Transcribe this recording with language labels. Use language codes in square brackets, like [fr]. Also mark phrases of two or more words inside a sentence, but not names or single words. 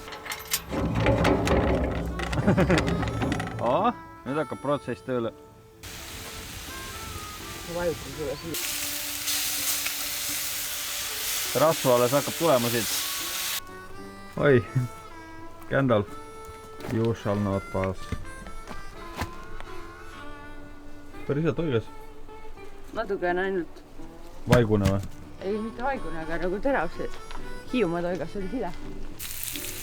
[et] Nüüd hakkab protsess tööle. Ma vajutan sulle siia. Rasva alles hakkab tulema siit. Oi, Gandalf. [en] You shall not pass. [et] Päris hea toigas. Natuke on ainult... Vaigune või? Ei, mitte vaigune, aga nagu terav see. Hiiumaa toigas oli sile.